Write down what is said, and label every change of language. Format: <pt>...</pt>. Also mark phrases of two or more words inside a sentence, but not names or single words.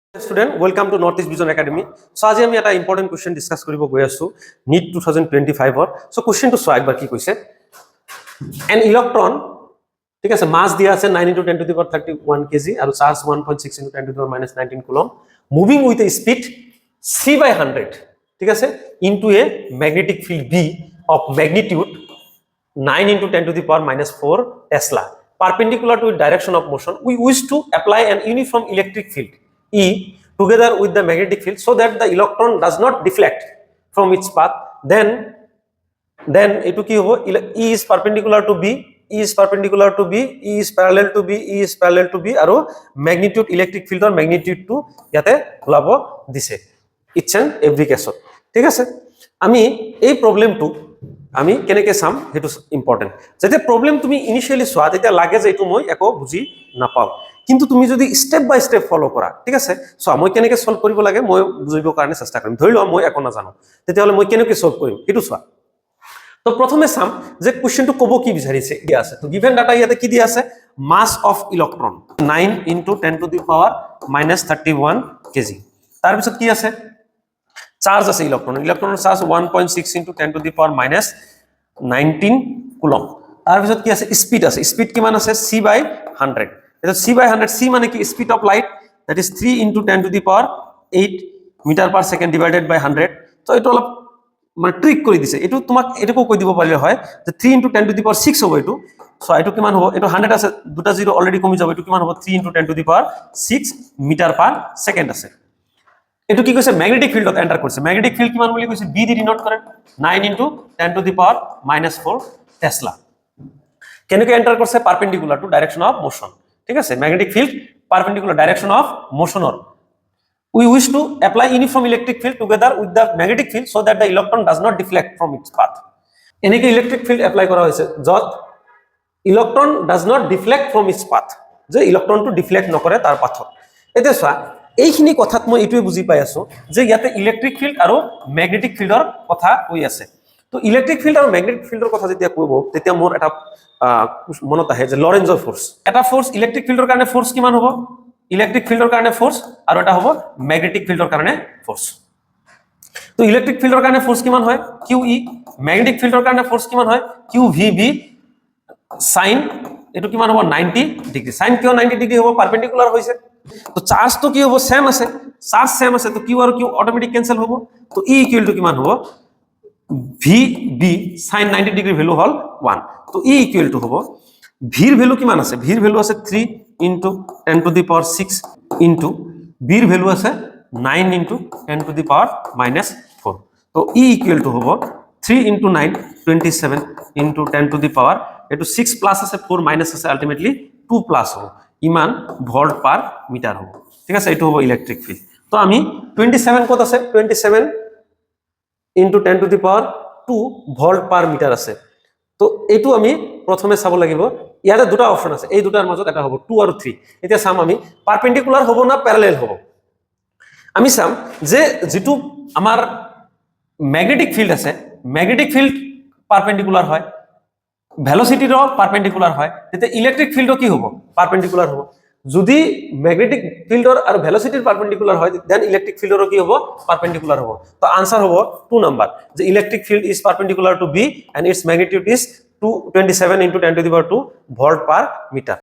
<en>Student, welcome to Northeast Vision Academy.</en> <as>So আজি আমি এটা</as> <en>important question discuss</en> <as>কৰিব গৈ আছো NEET 2025 ৰ। সো কোৱেশ্চনটো চোৱা একবাৰ কি কৈছে।</as> <en>An electron,</en> <as>ঠিক আছে,</as> <en>মাস</en> <as>দিয়া আছে</as> <en>9 * 10 to the power 31 kg আৰু চাৰ্জ 1.6 * 10 to the power -19 coulomb, moving with a speed c/100,</en> <as>ঠিক আছে,</as> <en>into a magnetic field B of magnitude 9 * 10 to the power -4 Tesla, perpendicular to its direction of motion. We wish to apply an uniform electric field E together with the magnetic field so that the electron does not deflect from its path. Then</en> <as>এটো কি হ'ব,</as> <en>E is perpendicular to B, E is perpendicular to B, E is parallel to B, E is parallel to B aru magnitude electric field or magnitude</en> <as>টো ইয়াতে উলিয়াব দিছে</as> <en>each and every case.</en> <as>ঠিক আছে, আমি এই প্রবলেমটো আমি কেনেকে চাম হেতু ইম্পর্টেন্ট। যেতে প্রবলেম তুমি ইনিশিয়ালি সোয়া তেতিয়া লাগে যে এটো মই একো বুজি নাপাও, কিন্তু তুমি যদি</as> <en>step by step follow</en> <as>কৰা, ঠিক আছে, সো মই কেনেকে সলভ কৰিব লাগে মই বুজিবৰ কাৰণে চেষ্টা কৰিম। ধৰি লও মই একো নাজানো, তেতিয়াহলে মই কেনেকে সলভ কৰিম হেতু সোৱা। তো প্ৰথমে চাম যে কোৱেশ্চনটো কব কি বিচাৰিছে দিয়া আছে। তো</as> <en>given data</en> <as>ইয়াতে কি দিয়া আছে,</as> <en>mass of electron 9 * 10 to the power -31 kg.</en> <as>তাৰ পিছত কি আছে, চার্জ আছে ইলেক্ট্রনের চার্জ</as> <en>1.6 * 10 to the power -19 coulomb।</en> <as>তার পিছত কি আছে, স্পিড আছে, স্পিড কিমান আছে c/100। এটা c/100, c মানে কি</as> <en>speed of light, that is 3 * 10 to the power 8 meter per second divided by 100.</en> <as>তো এটা অলপ মানে ট্রিক কৰি দিছে, এটো তোমাক এটাকো কৈ দিব পাৰিলে হয় যে</as> <en>3 * 10 to the power 6</en> <as>হ'ব এটো। সো এটো কিমান হ'ব, এটো 100 আছে, দুটা</as> <en>zero already</en> <as>কমি যাব, এটো কিমান হ'ব</as> <en>3 * 10 to the power 6 meter per second</en> <as>আছে। এটো কি কৈছে, ম্যাগনেটিক ফিল্ডত এন্টার কৰিছে। ম্যাগনেটিক ফিল্ড কিমান বুলি কৈছে, বি দি ডিনোট কৰে 9 * 10 to the power -4 টেসলা। কেনেকৈ এন্টার কৰিছে,</as> <en>perpendicular to direction of motion,</en> <as>ঠিক আছে,</as> <en>magnetic field perpendicular direction of motionৰ। We wish to apply uniform electric field together with the magnetic field so that the electron does not deflect from its path.</en> <as>এনেকৈ</as> <en>electric field apply</en> <as>কৰা হৈছে যত ইলেক্ট্রন</as> <en>does not deflect from its path,</en> <as>যে ইলেক্ট্রনটো ডিফ্লেক্ট নকৰে তাৰ পাথত। এতিয়া চোৱা এইখিনি কথাত মই এটোৱে বুজি পাই আছো যে ইয়াতে</as> <en>electric field</en> <as>আৰু</as> <en>magnetic fieldৰ</en> <as>কথা কৈ আছে। তো</as> <en>electric field</en> <as>আৰু</as> <en>magnetic fieldৰ</en> <as>কথা যেতিয়া কইব তেতিয়া মোৰ এটা মনত আহে যে লরেঞ্জৰ ফোর্স। এটা ফোর্স ইলেক্ট্রিক ফিল্ডৰ কাৰণে ফোর্স কিমান হ'ব, ইলেক্ট্রিক ফিল্ডৰ কাৰণে ফোর্স, আৰু এটা হ'ব ম্যাগনেটিক ফিল্ডৰ কাৰণে ফোর্স। তো ইলেক্ট্রিক ফিল্ডৰ কাৰণে ফোর্স কিমান হয় QE, ম্যাগনেটিক ফিল্ডৰ কাৰণে ফোর্স কিমান হয় QVB sin, এটো কিমান হ'ব 90 ডিগ্ৰী। sin কিয় 90 ডিগ্ৰী হ'ব, পারপেন্ডিকুলার হৈছে। তো চার্জ তো কি হ'ব, সেম আছে, চার্জ সেম আছে, তো কিউ আৰু কিউ অটোমেটিক ক্যান্সেল হ'ব। তো E = কিমান হ'ব, VB sin 90 ডিগ্ৰী ভ্যালু হল 1। তো E = হ'ব, ভিৰ ভ্যালু কিমান আছে, ভিৰ ভ্যালু আছে 3 * 10 to the power 6 ইনটু বিৰ ভ্যালু আছে 9 * 10 to the power -4। তো E = হ'ব 3 * 9 27 * 10 to the power, এটো 6 প্লাস আছে 4 মাইনাস আছে, আলটিমেটলি 2 প্লাস হ'ব, ইমান ভোল্ট পার মিটার হ'ব, ঠিক আছে। এটো হ'ব ইলেক্ট্রিক ফিল্ড। তো আমি 27 কত আছে, 27 * 10 to the power 2 ভোল্ট পার মিটার আছে। তো এটো আমি প্রথমে চাব লাগিব, ইয়াতে দুটা অপশন আছে, এই দুটাৰ মাজত এটা হ'ব 2 আৰু 3। এতিয়া চাম আমি পারপেন্ডিকুলার হ'ব না প্যারালাল হ'ব। আমি চাম যে যেটো আমাৰ ম্যাগনেটিক ফিল্ড আছে, ম্যাগনেটিক ফিল্ড পারপেন্ডিকুলার হয়, ভেলোসিটিরও পারপেন্ডিকুলার হয়, তেতে ইলেক্ট্রিক ফিল্ডও কি হ'ব, পারপেন্ডিকুলার হ'ব। যদি ম্যাগনেটিক ফিল্ডৰ আৰু ভেলোসিটিৰ পারপেন্ডিকুলার হয় দেন ইলেক্ট্রিক ফিল্ডৰো কি হ'ব, পারপেন্ডিকুলার হ'ব। তো আনসার হ'ব 2 নাম্বার, যে</as> <en>electric field is perpendicular to B and its magnitude is 27 * 10 to the power 2 volt per meter.</en>